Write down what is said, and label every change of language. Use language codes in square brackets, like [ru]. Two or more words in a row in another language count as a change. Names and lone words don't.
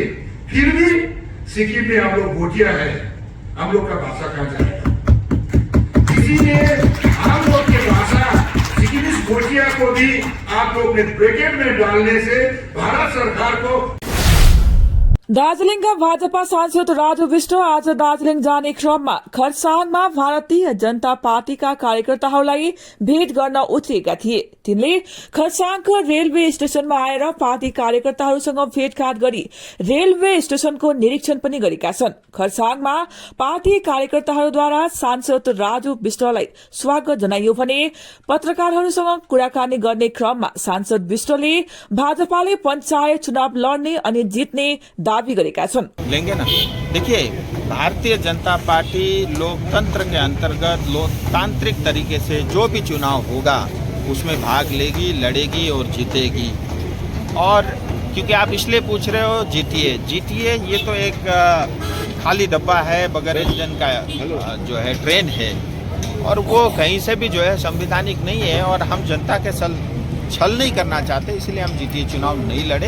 [hi] फिर भी सिक्किम में हम लोग भोटिया है, हम लोग का भाषा कहाँ जाएगा? इसीलिए हम लोग की भाषा सिक्किमिस भोटिया को भी आप लोग ने ब्रैकेट में डालने से भारत सरकार को। [ne] दार्जीलिङका भाजपा सांसद राजु विष्ट आज दार्जीलिङ जाने क्रममा खरसाङमा भारतीय जनता पार्टीका कार्यकर्ताहरूलाई भेट गर्न उत्रिएका थिए। तिनले खरसाङको रेलवे स्टेशनमा आएर पार्टी कार्यकर्ताहरूसँग भेटघाट गरी रेलवे स्टेशनको निरीक्षण पनि गरेका छन्। खरसाङमा पार्टी कार्यकर्ताहरूद्वारा सांसद राजु विष्टलाई स्वागत जनाइयो भने पत्रकारहरूसँग कुराकानी गर्ने क्रममा सांसद विष्टले भाजपाले पञ्चायत चुनाव लड्ने अनि जित्ने दावी गरेका छन्। [hi] लेंगे ना, देखिए भारतीय जनता पार्टी लोकतंत्र के अंतर्गत लोकतांत्रिक तरीके से जो भी चुनाव होगा उसमें भाग लेगी, लड़ेगी और जीतेगी। और क्योंकि आप इसलिए पूछ रहे हो जीटीए ये तो एक खाली डब्बा है, बगैर इंजन का जो है ट्रेन है और वो कहीं से भी जो है संवैधानिक नहीं है और हम जनता के छल नहीं करना चाहते, इसलिए हम जीटीए चुनाव नहीं लड़े।